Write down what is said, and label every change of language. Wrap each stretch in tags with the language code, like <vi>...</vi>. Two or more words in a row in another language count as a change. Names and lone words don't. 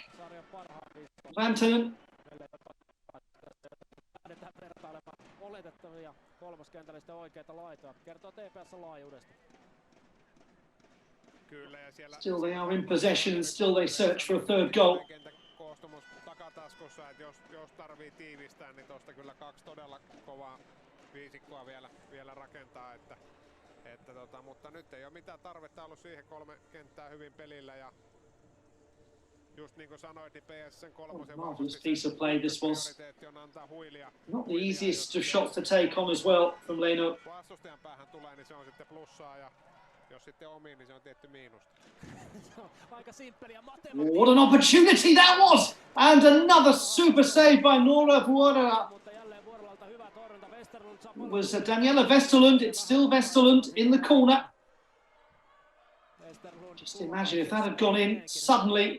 <en>Vantonen. Still they are in possession and still they search for a third goal.</en> <fi>Jos tarvii tiivistää, niin tuosta kyllä kaksi todella kovaa viisikkoa vielä rakentaa, mutta nyt ei ole mitään tarvetta ollut siihen, 3 kenttää hyvin pelillä ja just niin kuin sanoit, niin PS:n kolmosen</fi> <en>marvelous piece of play this was. Not the easiest of shots to take on as well from Leno.</en> <fi>Vastustajan päähän tulee, niin se on sitten plussaa ja jos sitten omiin, niin se on tietty miinusta.</fi> <en>What an opportunity that was! And another super save by Nora Vuorela. It was Daniela Westerlund. It's still Westerlund in the corner. Just imagine if that had gone in suddenly.</en>